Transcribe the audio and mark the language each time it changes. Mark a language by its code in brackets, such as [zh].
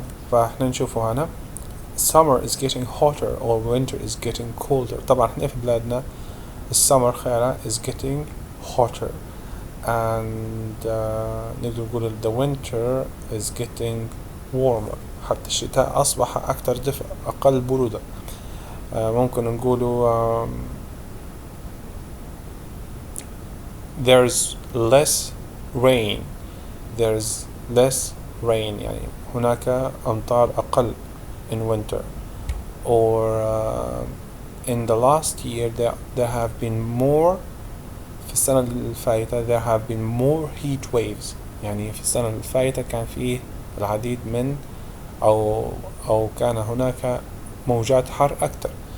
[ar] فاحنا نشوفه هنا [en] summer is getting hotter or winter is getting colder. [ar] طبعا احنا في بلادنا السمر خيرا [en] is getting hotter and [ar] نقدر نقول [en] the winter is getting warmer. [ar] حتى الشتاء أصبح أكثر دفء أقل برودة. ممكن نقوله [en] there's less rain. There's less rain [ar] يعني هناك أمطار أقل [en] in winter. Or in the last year there have been more. [ar] في السنة الفائتة [en] there have been more heat waves. [ar] يعني في السنة الفائتة كان فيه العديد من أو كان هناك موجات حر أكثر.